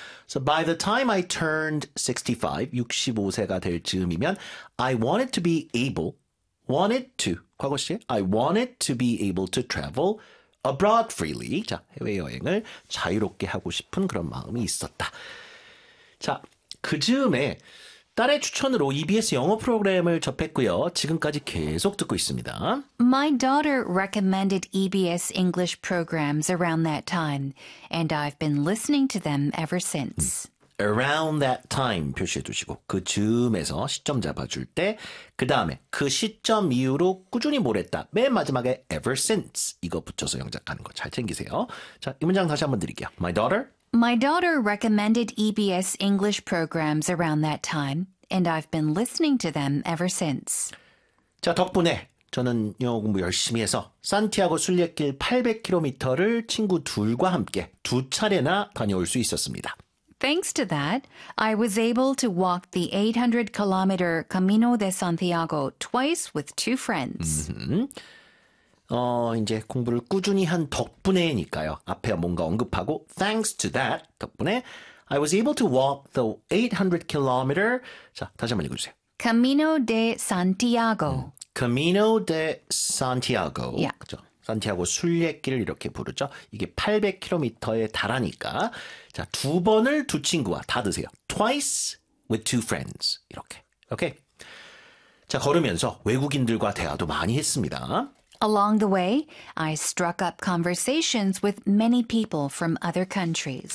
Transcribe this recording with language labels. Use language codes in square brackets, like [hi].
[en] So by the time I turned 65, [ko] 65세가 될 즈음이면 [en] I wanted to be able, wanted to, [ko] 과거 시제, [en] I wanted to be able to travel abroad freely. [ko] 자, 해외여행을 자유롭게 하고 싶은 그런 마음이 있었다. 자, 그 즈음에 딸의 추천으로 EBS 영어 프로그램을 접했고요. 지금까지 계속 듣고 있습니다. [en] My daughter recommended EBS English programs around that time, and I've been listening to them ever since. Around that time [ko] 표시해 두시고 그 즈음에서 시점 잡아줄 때 그 다음에 그 시점 이후로 꾸준히 뭘 했다. 맨 마지막에 [en] ever since [ko] 이거 붙여서 영작하는 거 잘 챙기세요. 자, 이 문장 다시 한번 드릴게요. [en] My daughter. My daughter recommended EBS English programs around that time, and I've been listening to them ever since. [ko] 자, 덕분에 저는 영어 공부 열심히 해서 산티아고 순례길 800km를 친구 둘과 함께 두 차례나 다녀올 수 있었습니다. [en] Thanks to that, I was able to walk the 800km Camino de Santiago twice with two friends. [ko] 이제 공부를 꾸준히 한 덕분에니까요. 앞에 뭔가 언급하고 [en] thanks to that [ko] 덕분에 [en] I was able to walk the 800km. [ko] 자, 다시 한번 읽어 주세요. [es] Camino de Santiago. Camino de Santiago. [en] Yeah. [ko] 그렇죠. 산티아고 순례길을 이렇게 부르죠. 이게 800km에 달하니까 자, 두 번을 두 친구와 다 드세요. [en] Twice with two friends. [ko] 이렇게. 오케이. 자, 걸으면서 외국인들과 대화도 많이 했습니다. [en] Along the way, I struck up conversations with many people from other countries.